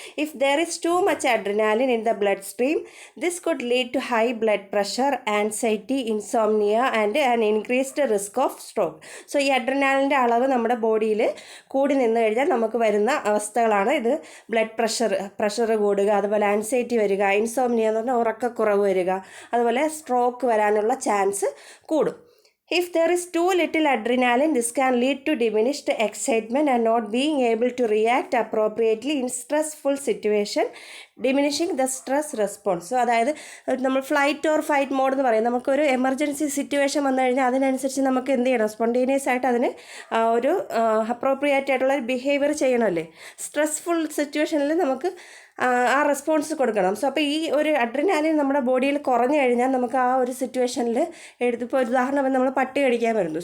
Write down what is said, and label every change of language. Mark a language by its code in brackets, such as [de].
[en] If there is too much adrenaline in the blood stream this could lead to high blood pressure, anxiety, insomnia and an increased risk of stroke. [ml] So ഈ അഡ്രിനാലിൻ്റെ അളവ് നമ്മുടെ ബോഡിയിൽ കൂടി നിന്ന് കഴിഞ്ഞാൽ നമുക്ക് വരുന്ന അവസ്ഥകളാണ് ഇത്. ബ്ലഡ് പ്രഷർ കൂടുക, അതുപോലെ ആൻസൈറ്റി വരിക, ഇൻസോംനിയ എന്ന് പറഞ്ഞാൽ ഉറക്കക്കുറവ് വരിക, അതുപോലെ സ്ട്രോക്ക് വരാനുള്ള ചാൻസ് കൂടും. [en] If there is too little adrenaline, this can lead to diminished excitement and not being able to react appropriately in stressful situation, diminishing the stress response. [ml] So അതായത് നമ്മൾ ഫ്ലൈറ്റ് ഓർ ഫൈറ്റ് മോഡ് എന്ന് പറയും. നമുക്കൊരു emergency situation വന്നു കഴിഞ്ഞാൽ അതിനനുസരിച്ച് നമുക്ക് എന്ത് ചെയ്യണം, സ്പോണ്ടേനിയസ് ആയിട്ട് അതിന് ഒരു അപ്രോപ്രിയേറ്റ് ആയിട്ടുള്ള ഒരു ബിഹേവിയർ ചെയ്യണമല്ലേ. സ്ട്രെസ്ഫുൾ സിറ്റുവേഷനിൽ നമുക്ക് ആ റെസ്പോൺസ് കൊടുക്കണം. സോ അപ്പോൾ ഈ ഒരു അഡ്രിനാലിൻ നമ്മുടെ ബോഡിയിൽ കുറഞ്ഞു കഴിഞ്ഞാൽ നമുക്ക് ആ ഒരു സിറ്റുവേഷനിൽ ഇപ്പോൾ ഒരു ഉദാഹരണം നമ്മൾ പട്ടി കടിക്കാൻ വരുന്നു.